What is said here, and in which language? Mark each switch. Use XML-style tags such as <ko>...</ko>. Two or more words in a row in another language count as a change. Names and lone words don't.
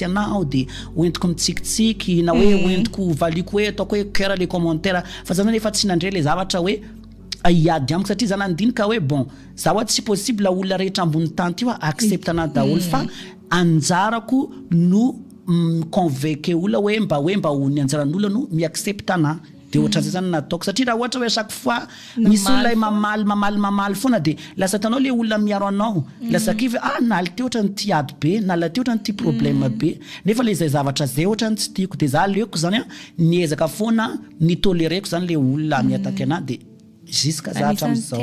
<mg>anao de hoentiko mitsikitsiky na hoe hoentiko valiko hoe ataoko hoe</mg> <fr>cœur les commentaires</fr> <mg>fa zany efa tsy nandre le zavatra hoe iady amiko satria zany andinika hoe bon za ohaty tsy possible olona rehetra ambony tany ty accepte ana daholo fa anjarako no convaincre olona hoe mba ho ny anjaran'olona no mi-accepte ana de ohatra zay zany nataoko satria raha ohatra hoe</mg> <fr>chaque fois</fr> <mg>misy olona mamaly foana de lasa tanao le olona miaro anao lasa kivy naly ty ohatra ny ty ady be nala ty ohatra ny ty problème be nefa le zay zavatra zay ohatra ny tsy tiako de za leoko zany niezaka foana ny tolereko zany le olona miataky ana de jusqu'à za hatramin'izao</mg>